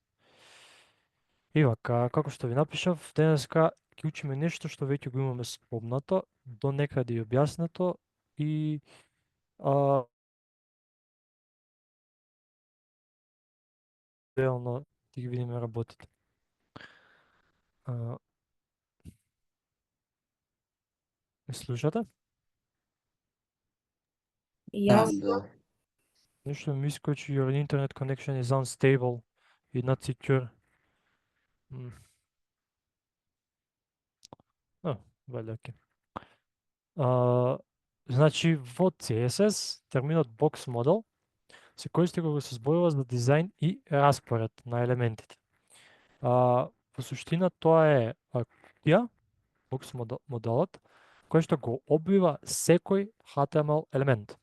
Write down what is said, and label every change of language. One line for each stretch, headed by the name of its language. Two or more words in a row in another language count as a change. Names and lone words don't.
Macedonian: И вака, како што ви напишав, денеска ќе учиме нешто што веќе го имаме спомнато, до некаде и објаснето и реално да ги видиме работите. Ме слушате? Јас Да. Нешто ми искочи,
English: your internet connection is unstable и not secure.
Macedonian: Валја оке. Значи, во CSS, терминот
English: box model
Macedonian: се користи кога се зборува за дизајн и распоред на елементите. Во суштина тоа е кутија, box моделот, кој што го обвива секој HTML елемент.